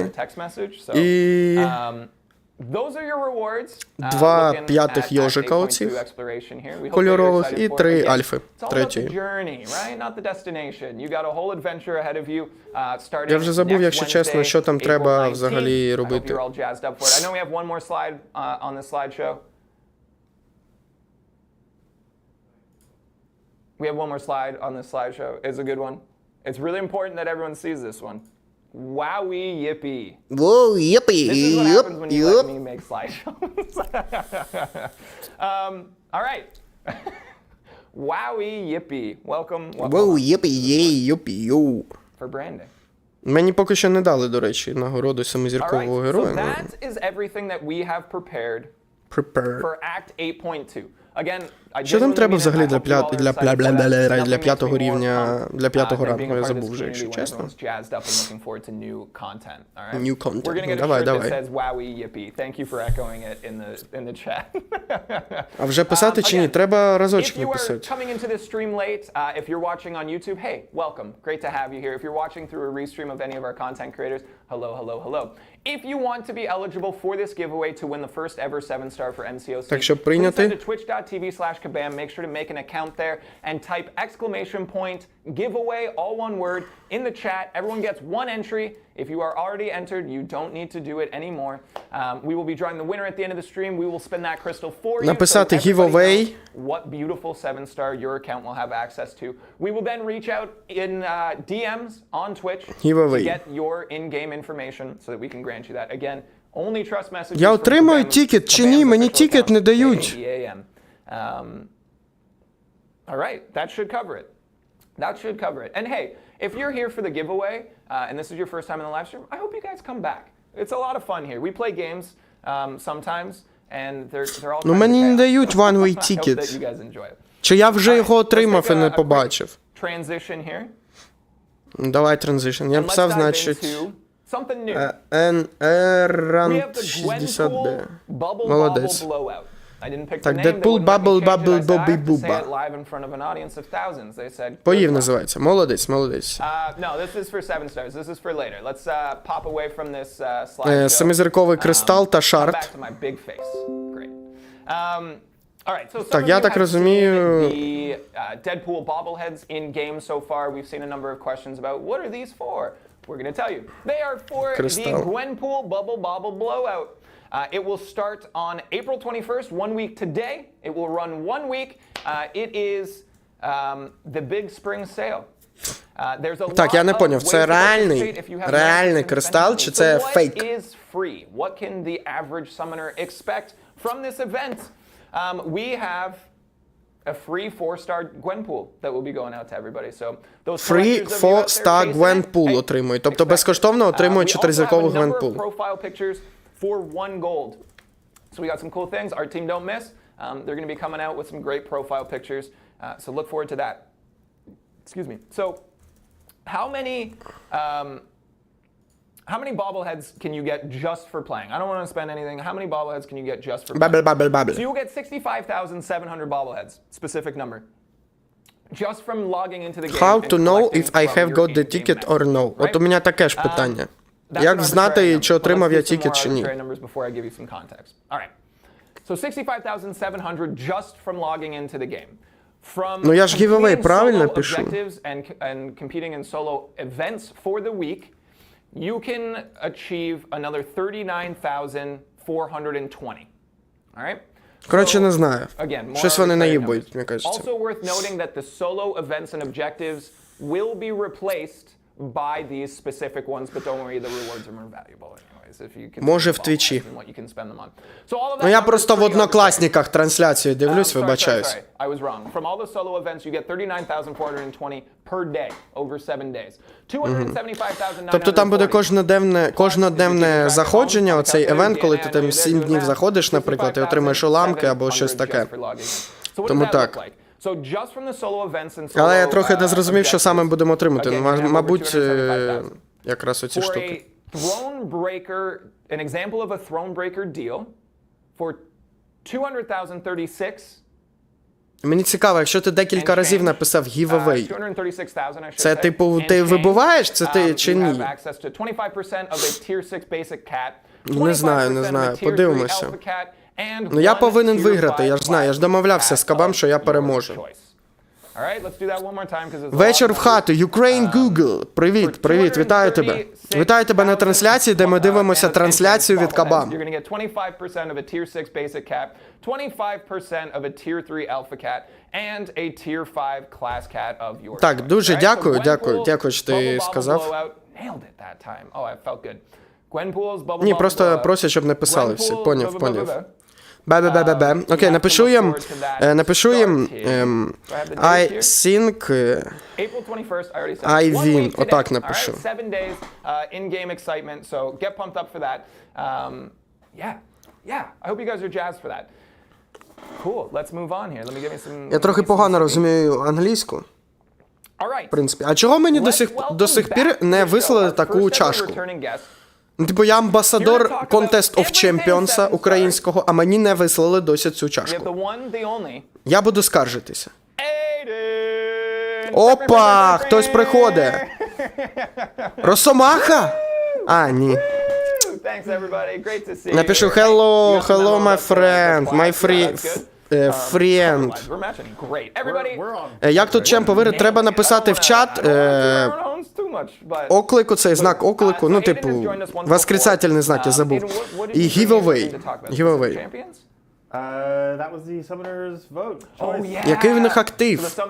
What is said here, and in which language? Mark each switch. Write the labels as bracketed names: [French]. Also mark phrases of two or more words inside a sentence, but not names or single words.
[Ukrainian] І 2 п'ятих йожика оцих кольорових і 3 альфи третьої. Я вже забув, якщо чесно, що там треба взагалі робити. [English] We have one more slide on this slideshow. It's a good one. It's really important that everyone sees this one. Wowie yippee. Whoa, yippee. This is what happens when you let me make slideshows. All right. Wowie yippee. Welcome. Whoa, yippee, yay, yippee, yo. For branding. [Ukrainian] Мені поки що не дали, до речі, нагороду семизіркового героя. [English] So that is everything that we have prepared for Act 8.2. Again, [Ukrainian] Що там треба взагалі для п'ятого рівня, для п'ятого рангу, я забув вже, якщо чесно. [English] New content, [Ukrainian] давай. А вже писати чи ні? Треба разочок написати. [English] If you're coming into this stream late, if you're watching on YouTube, hey, welcome. Great to have you here. If you're watching through a restream of any of our content creators, hello. If you want to be eligible for this giveaway to win the first ever 7-star for MCOC, [Ukrainian] Так, щоб [English] please [Ukrainian] прийняти. [English] send to twitch.tv/Kабам. Make sure to make an account there and type !giveaway, all one word, in the chat. Everyone gets one entry. If you are already entered, you don't need to do it anymore. We will be drawing the winner at the end of the stream. We will spin that crystal for you. [Ukrainian] Написати [English] so everybody giveaway. knows what beautiful 7-star your account will have access to. We will then reach out in DMs on Twitch Giveaway. to get your in-game information so that we can grant you that. Again, only trust messages. [Ukrainian] Я [English] from [Ukrainian] отримаю [English] Kабam- тікет чи ні? Kабam's [Ukrainian] Мені [English] official [Ukrainian] тікет не [English] account, [Ukrainian] дають. [English] KABAM. All right, that should cover it. And hey, if you're here for the giveaway, and this is your first time in the live stream, I hope you guys come back. It's a lot of fun here. We play games sometimes, and they're all. [Ukrainian] Ну мені не дають [English] one-way ticket. I hope that you guys enjoy it. [Ukrainian] Чи я вже його [English] Let's [Ukrainian] отримав [English] take [Ukrainian] і не [English] a quick [Ukrainian] побачив? [English] Transition here. [Ukrainian] Давай транзишн. Я [English] And let's [Ukrainian] написав, [English] dive [Ukrainian] значить, [English] into something new. [Ukrainian] NR [English] We [Ukrainian] ранг [English] have the [Ukrainian] 60B. [English] Gwenpool Bubble [Ukrainian] Молодець. [English] Bobble Blowout. I didn't pick the [Ukrainian] Так, [English] name. Deadpool, They wouldn't let me Bubble, change it. Bubble, I said, I Bobby, have to say Booba. it live in front of an audience of thousands. They said. [Ukrainian] Поїв [English] "Good luck." [Ukrainian] називається. Молодець. [English] No, this is for 7 stars. This is for later. Let's pop away from this slide. [Ukrainian] Семизірковий кристал та [English] Back [Ukrainian] шарт. [English] to my big face. Great. All right, so some [Ukrainian] Так, [English] of [Ukrainian] я [English] you [Ukrainian] так [English] have [Ukrainian] розумію- [English] seen the Deadpool bobbleheads in game so far. We've seen a number of questions about what are these for? We're going to tell you. They are for Crystal. the Gwenpool Bubble Bobble Blowout. It will start on April 21st, 1 week today. It will run 1 week. It is the big spring sale. There's a [Ukrainian] Так, я не [English] lot of [Ukrainian] поняв, [English] ways [Ukrainian] це [English] to [Ukrainian] реальний- [English] participate if you have [Ukrainian] реальний [English] no [Ukrainian] кристал, [English] spend [Ukrainian] чи [English] money. [Ukrainian] це [English] So what [Ukrainian] фейк? [English] is free? What can the average summoner expect from this event? We have a free 4-star Gwenpool that will be going out to everybody. So those Free collectors of you out there 4-star chasing it, Gwenpool hey, [Ukrainian] отримують. Тобто [English] expect [Ukrainian] безкоштовно [English] it. [Ukrainian] отримують [English] We also have a [Ukrainian] 4-зірковий [English] number of [Ukrainian] Gwenpool. [English] profile pictures for 1 gold. So we got some cool things. Our team don't miss. They're going to be coming out with some great profile pictures. So look forward to that. Excuse me. So how many bobbleheads can you get just for playing? I don't want to spend anything. How many bobbleheads can you get just for playing? Bubble, bubble, bubble. So you will get 65,700 bobbleheads, specific number, just from logging into the game. How and to know collecting if I from have your got the in-game ticket message, or no? right? [Ukrainian] От у мене таке ж питання. [English] That's [Ukrainian] Як [English] an [Ukrainian] знати, [English] arbitrary [Ukrainian] чи [English] number. [Ukrainian] отримав [English] But let's [Ukrainian] я [English] do some [Ukrainian] тікет [English] more [Ukrainian] чи ні? [English] arbitrary numbers before I give you some context. All right. So 65,700 just from logging into the game. From [Ukrainian] Ну, я ж giveaway [English] completing [Ukrainian] правильно [English] solo [Ukrainian] пишу? [English] objectives and competing in solo events for the week, you can achieve another 39,420. All right? [Ukrainian] Коротше, не знаю. [English] Again, more [Ukrainian] Щось вони [English] arbitrary [Ukrainian] наїбують, [English] numbers. [Ukrainian] мені кажеться. [English] Also worth noting that the solo events and objectives will be replaced by these specific ones, but don't worry, the rewards are more valuable anyways. If you can [Ukrainian] Може, в Твічі. [English] and what you can spend them on. So all of that [Ukrainian] Ну я [English] numbers [Ukrainian] просто в [English] pretty [Ukrainian] Однокласниках трансляцію [English] arbitrary. [Ukrainian] дивлюсь, [English] Sorry, [Ukrainian] вибачаюсь. [English] I was wrong. From all the solo events, you get 39,420 per day over 7 days. 275,900. [Ukrainian] Тобто там буде кожноденне заходження, оцей евент, коли ти там 7 днів заходиш, наприклад, і отримаєш уламки або щось таке. Тому так. Але я трохи не зрозумів, що саме будемо отримати. Ну, мабуть, якраз оці штуки. [English] An example of a Thronebreaker deal for 200,036. [Ukrainian] Мені цікаво, якщо ти декілька разів написав giveaway, [English] 236,000, I should [Ukrainian] це [English] say, [Ukrainian] типу ти [English] and [Ukrainian] вибуваєш, це ти чи [English] you have [Ukrainian] ні? [English] access to 25% of a tier 6 basic cat, [Ukrainian] Не знаю, [English] 25% of a tier 3 [Ukrainian] подивимося. [English] alpha cat, and [Ukrainian] Ну я [English] one [Ukrainian] повинен [English] tier [Ukrainian] виграти, [English] 5 [Ukrainian] я ж знаю, я ж домовлявся з Кабам, що я переможу. [English] choice. All right, let's do that one more time, 'cause it's a [Ukrainian] Вечір [English] lot [Ukrainian] в [English] of [Ukrainian] хату, Ukraine Google. Привіт, вітаю тебе. Вітаю тебе на трансляції, де ми дивимося трансляцію від Кабам. [English] You're going to get 25% of a tier 6 basic cat, 25% of a tier 3 alpha cat, and a tier 5 class cat of yours. [Ukrainian] Так, дуже дякую, що ти [English] Bubble [Ukrainian] сказав. [English] Blowout. Nailed it that time. Oh, I felt good. Gwenpool's Bubble [Ukrainian] Ні, [English] Bubble [Ukrainian] просто [English] Blowout. [Ukrainian] просять, щоб не писали всі. [English] Gwenpool, [Ukrainian] Поняв. Бе-бе-бе-бе-бе. Окей, напишу їм, [English] I think April 21st, I already said. I One win. week today. [Ukrainian] Отак напишу. [English] All right, 7 days in-game excitement, so get pumped up for that. Yeah, I hope you guys are jazzed for that. Cool, let's move on here. Let me give you some... [Ukrainian] Я трохи погано розумію англійську, [English] All right. [Ukrainian] в принципі. А чого мені до сих пір не вислали таку чашку? Ну, типу, я амбасадор Contest of Champions українського, а мені не вислали досі цю чашку. Я буду скаржитися. Опа! Хтось приходить. Росомаха? А, ні. Напишу [English] hello, my friend, friend. [Ukrainian] Як тут чим повірити? Треба написати в чат оклику, цей знак оклику, ну, типу, восклицательний знак, я забув. І giveaway. [English] That was the summoner's vote. [Ukrainian] Який в них актив?